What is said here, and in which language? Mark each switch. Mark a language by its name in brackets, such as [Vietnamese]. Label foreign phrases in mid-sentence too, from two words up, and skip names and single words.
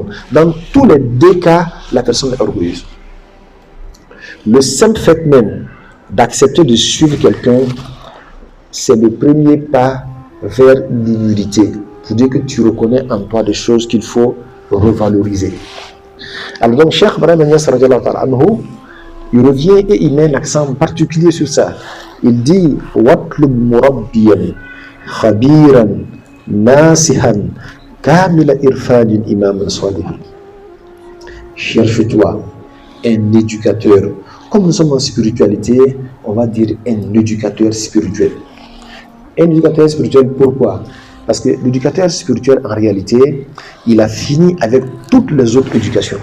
[French] Dans tous les deux cas, la personne est orgueilleuse. Le simple fait même d'accepter de suivre quelqu'un, c'est le premier pas vers l'humilité, pour dire que tu reconnais en toi des choses qu'il faut revaloriser. Alors donc, Cheikh Ibrahim Niass [Arabic] رضي الله تعالى عنه, [French] il revient et il met un accent particulier sur ça. Il dit [Arabic] واطلب مربيا خبيرا ناصحا كاملا عرفادين إماما صالح. [French] Cherche-toi un éducateur. Comme nous sommes en spiritualité, on va dire un éducateur spirituel. Un éducateur spirituel, pourquoi? Parce que l'éducateur spirituel, en réalité, il a fini avec toutes les autres éducations.